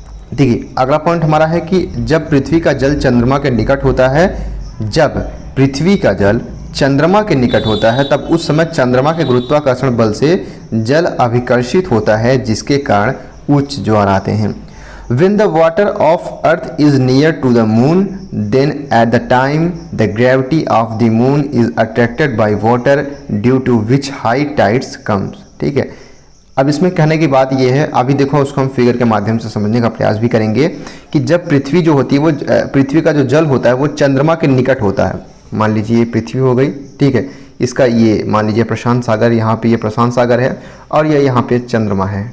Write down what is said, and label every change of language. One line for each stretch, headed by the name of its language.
Hindi: देखिए अगला पॉइंट हमारा है कि जब पृथ्वी का जल चंद्रमा के निकट होता है, जब पृथ्वी का जल चंद्रमा के निकट होता है तब उस समय चंद्रमा के गुरुत्वाकर्षण बल से जल अभिकर्षित होता है, जिसके कारण उच्च ज्वार आते हैं।
English: When the water of earth is near to the moon, then at the time the gravity of the moon is attracted by water, due to which high tides comes।
Hindi: ठीक है, अब इसमें कहने की बात यह है, अभी देखो उसको हम फिगर के माध्यम से समझने का प्रयास भी करेंगे कि जब पृथ्वी जो होती है वो पृथ्वी का जो जल होता है वो चंद्रमा के निकट होता है। मान लीजिए ये पृथ्वी हो गई, ठीक है, इसका ये मान लीजिए प्रशांत सागर, यहाँ पे ये प्रशांत सागर है और ये यहाँ पे चंद्रमा है।